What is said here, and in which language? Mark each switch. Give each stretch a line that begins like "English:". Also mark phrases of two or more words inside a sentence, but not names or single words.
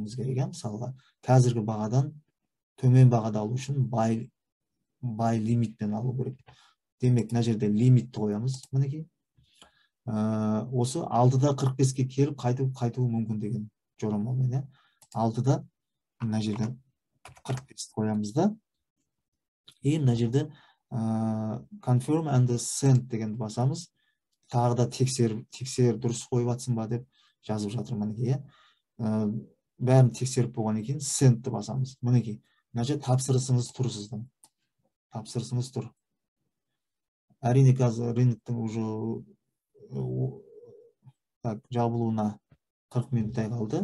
Kazakh: Мысалға, қазіргі бағадан төмен бағада алу үшін бай лимитпен алу керек. Демек, мына жерде лимитті қоямыз. Мінекей. Осы 6-да 45-ке келіп қайтуы мүмкін деген жорамалмен. 6-да мына жерде 45 қоямыз да. Мына жерде
English: confirm and send
Kazakh: дегенді басамыз. Тағы да тексер дұрыс қойып атсың ба деп жазып жатыр. Мінекей. Бәрін тексеріп болған екен, sendті басамыз. Мінекей. Мына жерде тапсырысыңыз тұр сіздің. Тапсырысыңыз тұр. Әрине қазір рыноктың уже жабылуына 40 минуттай қалды.